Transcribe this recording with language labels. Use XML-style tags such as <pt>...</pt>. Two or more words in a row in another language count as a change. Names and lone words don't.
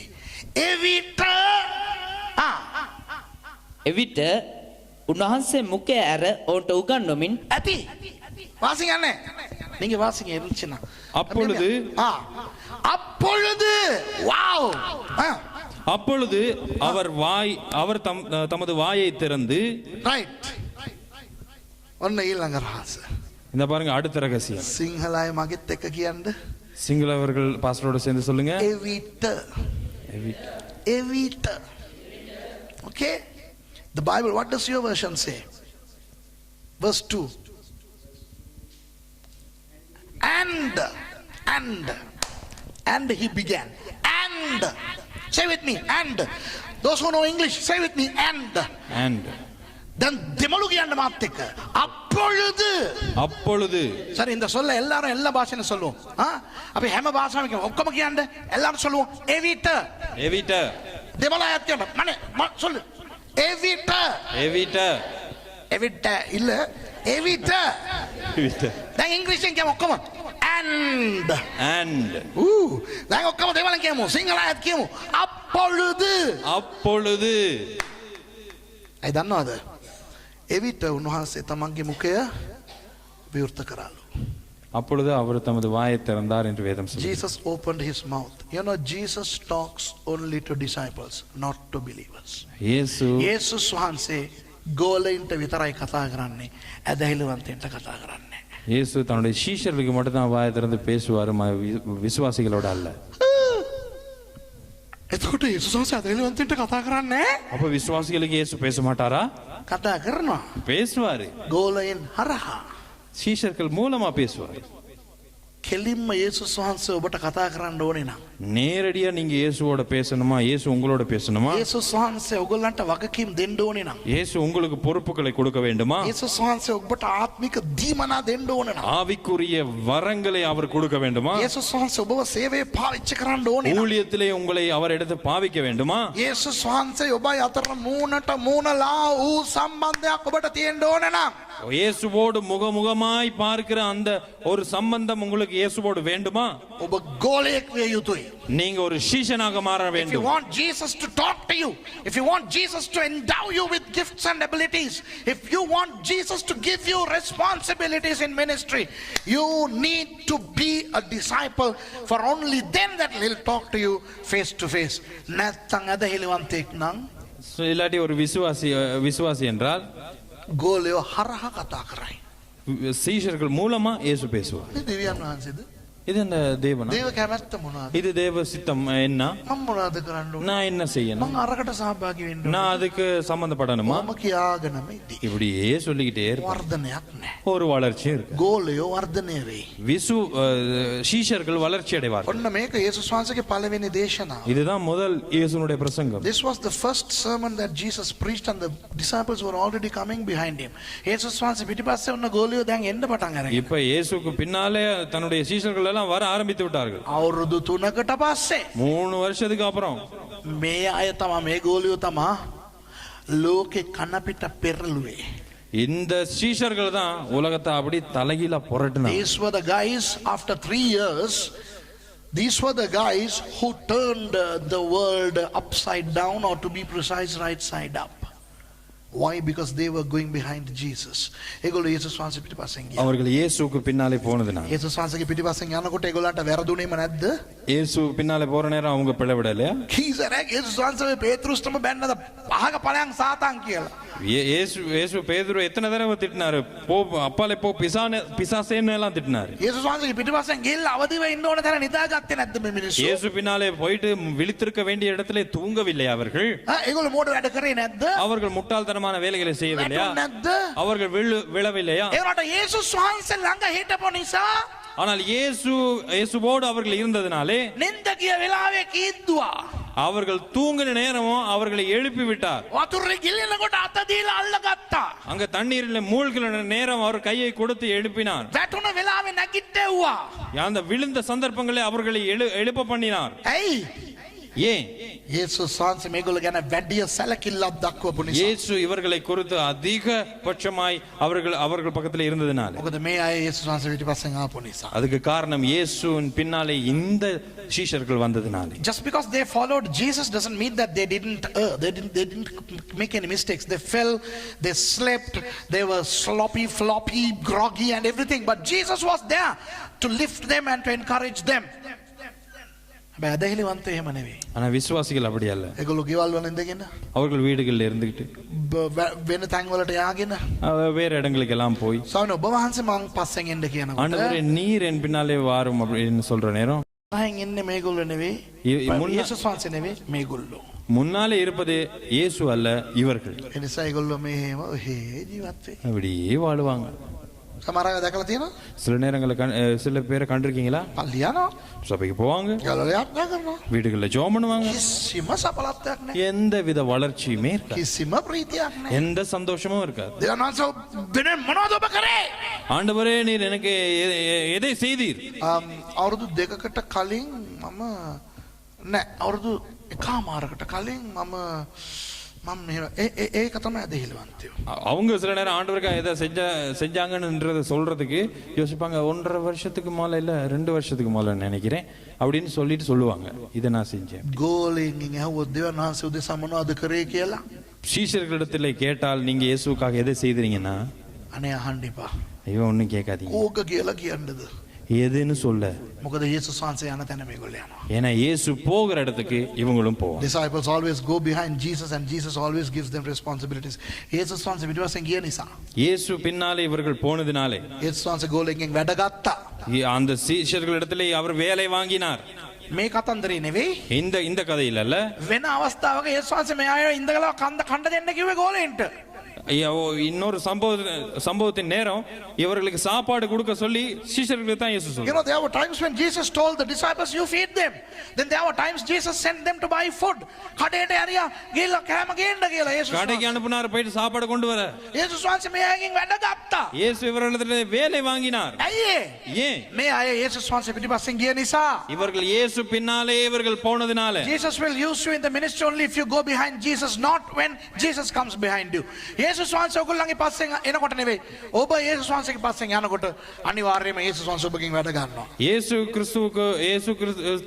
<si>එවිට එවිට උන්වහන්සේ මුඛය ඇර ඔවුන්ට උගන්වමින්</si> <ta>ඇති வாசிங்க அண்ணே, நீங்க வாசிங்க இருந்துச்சுன்னா. அப்பொழுது அப்பொழுது வாவ் அப்பொழுது அவர் தமது வாயை திறந்து ரைட் ஒன்னு</ta> <si>ඊළඟ රහස.</si> <ta>இந்த பாருங்க அடுத்த ரகசியம்.</ta> <si>සිංහලයි මගෙත් එක කියන්න.</si> <ta>சிங்களவர்கள் பாஸ்டரோட சேர்ந்து சொல்லுங்க.</ta> <en>Evita. Okay? The Bible, what does your version say? Verse 2. And he began. And. Say with me. And. Those who know English, say with me. And. Then</en> <si>දෙමළු කියන්න මාත් එක්ක.</si> <ta>அப்பொழுது. சரி, இந்த சொல்ல எல்லாரும் எல்லா பாஷையிலும் சொல்லுவோம்.</ta> <si>அப்ப හැම භාෂාවකින් ඔක්කොම කියන්න</si> <ta>எல்லாரும் சொல்லுவோம்.</ta> <si>එවිට. දෙමළ අයත් කියන්න. මනේ சொல்லு. එවිට இல்ல. එවිට. දැන් ඉංග්‍රීසියෙන් කියමු ඔක්කොම. And. දැන් ඔක්කොම දෙමළෙන් කියමු. සිංහල අයත් කියමු. அப்பொழுது. අය දන්නවද? එවිට උන්වහන්සේ තමන්ගේ මුඛය විවෘත කරාලු.</si> <ta>அப்பொழுது அவர் தமது வாயை திறந்தார் என்று வேதம் சொல்லுகிறது.</ta> <en>Jesus opened his mouth. You know, Jesus talks only to disciples, not to believers.</en> <si>යේසුස් වහන්සේ ගෝලයින්ට විතරයි කතා කරන්නේ, ඇදහිලිවන්තයින්ට කතා කරන්නේ.</si> <ta>இயேசு தன்னுடைய சீஷர்களுக்கு மட்டும் தான் வாயை திறந்து பேசுவார், விசுவாசிகளோட அல்ல.</ta> <si>එතකොට යේසුස් වහන්සේ ඇදහිලිවන්තයින්ට කතා කරන්නේ?</si> <ta>அப்ப விசுவாசிகளுக்கு இயேசு பேச மாட்டாரா?</ta> <si>කතා කරනවා.</si> <ta>பேசுவாரு.</ta> <si>ගෝලයින් හරහා.</si> <ta>சீஷர்கள் மூலமா பேசுவார்.</ta> <si>කෙලින්ම යේසුස් වහන්සේ ඔබට කතා කරන්න ඕනේ නම්,</si> <ta>நேரடியா நீங்க இயேசுவோட பேசணுமா, இயேசு உங்களோட பேசணுமா,</ta> <si>යේසුස් වහන්සේ ඔයගොල්ලන්ට වගකීම් දෙන්න ඕනේ නම්,</si> <ta>இயேசு உங்களுக்கு பொறுப்புகளை கொடுக்க வேண்டுமா,</ta> <si>යේසුස් වහන්සේ ඔබට ආත්මික දීමනා දෙන්න ඕනේ නම්,</si> <ta>ஆவிக்குரிய வரங்களை அவர் கொடுக்க வேண்டுமா,</ta> <si>යේසුස් වහන්සේ ඔබව සේවයේ පාවිච්චි කරන්න ඕනේ නම්,</si> <ta>ஊழியத்திலே உங்களை அவர் எடுத்து பாவிக்க வேண்டுமா,</ta> <si>යේසුස් වහන්සේ ඔබයි අතර මූණට මූණලා වූ සම්බන්ධයක් ඔබට තියෙන්න ඕනේ නම්,</si> <ta>இயேசுவோடு முகமுகமாய் பார்க்கிற அந்த ஒரு சம்பந்தம் உங்களுக்கு இயேசுவோடு வேண்டுமா,</ta> <si>ඔබ ගෝලයෙක් විය යුතුයි.</si> <ta>நீங்க ஒரு சீஷனாக மாற</ta> <en>If you</en> <ta>வேண்டும்.</ta> <en>want Jesus to talk to you, if you want Jesus to endow you with gifts and abilities, if you want Jesus to give you responsibilities in ministry, you need to be a disciple, for only then that he'll talk to you face to face.</en> <si>නැත්තම් ඇදහිලිවන්තෙක් නම්,</si> <ta>இல்லாட்டி ஒரு விசுவாசி என்றால்</ta> <si>ගෝලයෝ හරහා කතා කරයි.</si> <ta>சீஷர்கள் மூலமா இயேசு பேசுவார்.</ta> <si>මේ දෙවියන් වහන්සේද?</si> <ta>இது என்ன தேவனா?</ta> <si>දේව කැමැත්ත මොනවාද?</si> <ta>இது தேவ சித்தம் என்ன?</ta> <si>මම මොනවද කරන්න ඕනේ?</si> <ta>நான் என்ன செய்யணும்?</ta> <si>මම අරකට සහභාගී වෙන්න ඕනේ.</si> <ta>நான் அதுக்கு சம்பந்தப்படணுமா?</ta> <si>මම කියාගෙනම ඉදී.</si> <ta>இப்படியே சொல்லிக்கிட்டே இருப்பேன்.</ta> <si>වර්ධනයක් නැහැ.</si> <ta>ஒரு வளர்ச்சி இருக்கு.</ta> <si>ගෝලයෝ වර්ධනය වෙයි.</si> <ta>சீஷர்கள் வளர்ச்சி அடைவார்கள்.</ta> <si>ඔන්න මේක යේසුස් වහන්සේගේ පළවෙනි දේශනාව.</si> <ta>இதுதான் முதல் இயேசுனுடைய பிரசங்கம்.</ta> <en>This was the first sermon that Jesus preached, and the disciples were already coming behind him.</en> <si>යේසුස් වහන්සේ පිටිපස්සේ ఉన్న ගෝලියෝ දැන් එන්න පටන් අරගෙන.</si> <ta>இப்ப இயேசுக்கு பின்னாலே தன்னுடைய சீஷர்கள் எல்லாம் வர ஆரம்பித்து விட்டார்கள்.</ta> <si>අවුරුදු 3කට පස්සේ</si> <ta>3 வருஷத்துக்கு அப்புறம்</ta> <si>මේ අය තමයි, මේ ගෝලියෝ තමයි ලෝකේ කන පිට පෙරළුවේ.</si> <ta>இந்த சீஷர்கள் தான் உலகத்தை அப்படி தலைகீழா புரட்டினாங்க.</ta> <en>These were the guys, after 3 years, these were the guys who turned the world upside down, or to be precise, right side up. Why? Because they were going behind Jesus.</en> <si>ඒගොල්ලෝ යේසුස් වහන්සේ පිටිපස්සෙන් ගියා.</si> <ta>அவர்கள் இயேசுக்கு பின்னாலே போனதுனால.</ta> <si>යේසුස් වහන්සේගේ පිටිපස්සෙන් යනකොට ඒගොල්ලන්ට වැරදුනේම නැද්ද?</si> <ta>இயேசு பின்னாலே போற நேரம் அவங்க பிளவிடலையா?</ta> <si>කීසරක් යේසුස් වහන්සේ පේත්‍රුස්ටම බැන්නද පහක ඵලයන් සාතන් කියලා.</si> <ta>இயேசு பேதுரு எத்தனை தடவை திட்டினாரு? போ அப்பாலே போ பிசாசேன்னு எல்லாம் திட்டினாரு.</ta> <si>යේසුස් වහන්සේගේ පිටිපස්සෙන් ගිහිල්ලා අවදිව ඉන්න ඕන තැන නිදාගත්තේ නැද්ද මේ මිනිස්සු?</si> <ta>இயேசு பின்னாலே போயிட்டு விழித்திருக்க வேண்டிய இடத்திலே தூங்கவில்லை அவர்கள்?</ta> <si>ඒගොල්ලෝ මෝඩ වැඩ කරේ නැද්ද?</si> <ta>அவர்கள் முட்டாள்தனமான வேலைகளை செய்யவில்லையா? அவர்கள் விழவில்லையா?</ta> <si>ඒකට යේසුස් වහන්සේ ළඟ හිටපො නිසා,</si> <ta>ஆனால் இயேசுவோடு அவர்கள் இருந்ததினாலே</ta> <si>නින්ද ගිය වෙලාවේ කීද්දුවා.</si> <ta>அவர்கள் தூங்கின நேரமும் அவர்களை எழுப்பி விட்டார்.</ta> <si>වතුරේ ගිලිනකොට අත දීලා අල්ලගත්තා.</si> <ta>அங்க தண்ணீரில் மூழ்கின நேரம் அவர் கையை கொடுத்து எழுப்பினார்.</ta> <si>වැටුණ වෙලාවේ නැගිට්ටෙව්වා.</si> <ta>அந்த விழுந்த சந்தர்ப்பங்களை அவர்களை எழுப்ப பண்ணினார்.</ta> <si>ඇයි?</si> <ta>ஏன்</ta> <si>යේසුස් වහන්සේ මේගොල්ලෝ ගැන වැඩිය සැලකිල්ලක් දක්වපු නිසා.</si> <ta>இயேசு இவர்களை குறித்து அதிகபட்சமாய் அவர்கள் பக்கத்துல இருந்ததுனால.</ta> <si>මොකද මේ අය යේසුස් වහන්සේ පිටිපස්සෙන් ආපු නිසා.</si> <ta>அதுக்கு காரணம் இயேசுவின் பின்னாலே இந்த சீஷர்கள் வந்ததுனால.</ta> <en>Just because they followed Jesus doesn't mean that they didn't make any mistakes. They fell, they slept, they were sloppy, floppy, groggy and everything. But Jesus was there to lift them and to encourage them.</en> <si>හැබැයි අදහිලිවන්තයෝ එහෙම නෙවෙයි.</si> <ta>ஆனா விசுவாசிகள் அப்படி அல்ல.</ta> <si>ඒගොල්ලෝ ගෙවල් වල ඉඳගෙන</si> <ta>அவர்கள் வீடுகளில் இருந்துகிட்டு</ta> <si>වෙන තැන් වලට යාගෙන</si> <ta>வேற இடங்களுக்கு எல்லாம் போய்</ta> <si>සවන ඔබ වහන්සේ මං පස්සෙන් එන්න කියනකොට</si> <ta>ஆண்டவரே நீர் என் பின்னாலே வாரும் அப்படின்னு சொல்ற நேரம்</ta> <si>පහෙන් ඉන්නේ මේගොල්ලෝ නෙවෙයි. යේසුස් වහන්සේ නෙවෙයි මේගොල්ලෝ.</si> <ta>முன்னாலே இருப்பது இயேசு அல்ல இவர்கள்.</ta> <si>ඒ නිසා ඒගොල්ලෝ මෙහෙම ඔහේ ජීවත් වෙයි.</si> <ta>அப்படியே வாழுவாங்க.</ta> <si>සමහර අය දැකලා තියෙනවා.</si> <ta>சில நேரங்களில் சில பேரை கண்டிருக்கீங்களா?</ta> <si>පල්ලි යනවා.</si> <ta>சபைக்கு போவாங்க,</ta> <si>ගෙවල් යාත්‍රා කරනවා.</si> <ta>வீடுகளில் ஜெபம் பண்ணுவாங்க.</ta> <si>කිසිම සඵලත්වයක් නැහැ.</si> <ta>எந்த வித வளர்ச்சியுமே இருக்காது,</ta> <si>කිසිම ප්‍රීතියක් නැහැ.</si> <ta>எந்த சந்தோஷமும் இருக்காது.</ta> <si>දෙවියන් වහන්සේ වෙන මොනවද ඔබ කරේ?</si> <ta>ஆண்டவரே நீர் எனக்கு எதை செய்தீர்?</ta> <si>අවුරුදු දෙකකට කලින් මම නෑ අවුරුදු එකමාරකට කලින් මම ඒක තමයි අදහිලිවන්තයෝ.</si> <ta>அவங்க சில நேரம் ஆண்டவருக்கு எதை செஞ்சாங்கன்றத சொல்றதுக்கு யோசிப்பாங்க. 1.5 வருஷத்துக்கு மேல இல்ல 2 வருஷத்துக்கு மேல நினைக்கிறேன் அப்படின்னு சொல்லிட்டு சொல்லுவாங்க, இதை நான் செஞ்சேன்.</ta> <si>ගෝලෙන් ඇහුවොත් දෙවියන් වහන්සේ උදෙසා මොනවද කරේ කියලා</si> <ta>சீஷர்களிடத்துல கேட்டால் நீங்க இயேசுக்காக எதை செய்தீங்கன்னா,</ta> <si>අනේ අහන්න එපා.</si> <ta>ஐயோ ஒன்னும் கேட்காதீங்க,</ta> <si>ඕක කියලා කියන්නද?</si> <ta>எதுன்னு சொல்ல.</ta> <si>මොකද යේසුස් වහන්සේ යන තැන මේගොල්ලෝ යනවා.</si> <ta>ஏன்னா இயேசு போகிற இடத்துக்கு இவங்களும் போவாங்க.</ta> <en>Disciples always go behind Jesus and Jesus always gives them responsibilities.</en> <si>යේසුස් වහන්සේ පිටුපස්සෙන් ගිය නිසා.</si> <ta>இயேசு பின்னாலே இவர்கள் போனதினாலே</ta> <si>යේසුස් වහන්සේ ගෝලෙන්ගෙන් වැඩ ගත්තා.</si> <ta>அந்த சீஷர்களிடத்திலே அவர் வேலை வாங்கினார்.</ta> <si>මේ කතන්දරේ නෙවෙයි.</si> <ta>இந்த கதையில் அல்ல,</ta> <si>වෙන අවස්ථාවක යේසුස් වහන්සේ මේ අය ඉඳගලා කන්න දෙන්න කිව්වේ ගෝලෙන්ට.</si> <ta>இன்னொரு சம்பவத்தின் நேரம் இவர்களுக்கு சாப்பாடு கொடுக்க சொல்லி சீஷர்களுக்கு தான் இயேசு சொல்றார்.</ta> <en>You know, there were times when Jesus told the disciples, you feed them. Then there were times Jesus sent them to buy food.</en> <si>කඩේට හරියා ගිහලා කෑම ගේන්න කියලා යේසුස්.</si> <ta>கடைக்கு அனுப்புனார், போயிட்டு சாப்பாடு கொண்டு வர.</ta> <si>යේසුස් වහන්සේ මේ අයගෙන් වැඩ ගත්තා.</si> <ta>இயேசு இவர்களிடத்திலே வேலை வாங்கினார்.</ta> <si>ඇයි</si> <ta>ஏன்?</ta> <si>මේ අය යේසුස් වහන්සේ පිටිපස්සෙන් ගිය නිසා.</si> <ta>இவர்கள் இயேசு பின்னாலே இவர்கள் போனதினால.</ta> <en>Jesus will use you in the ministry only if you go behind Jesus, not when Jesus comes behind you.</en> <si>යේසුස් වහන්සේ ඔයගොල්ලන්ගේ පස්සෙන් එනකොට නෙවෙයි. ඔබ යේසුස් වහන්සේගේ පස්සෙන් යනකොට අනිවාර්යයෙන්ම යේසුස් වහන්සේ ඔබගෙන් වැඩ ගන්නවා.</si> <ta>இயேசு கிறிஸ்து</ta>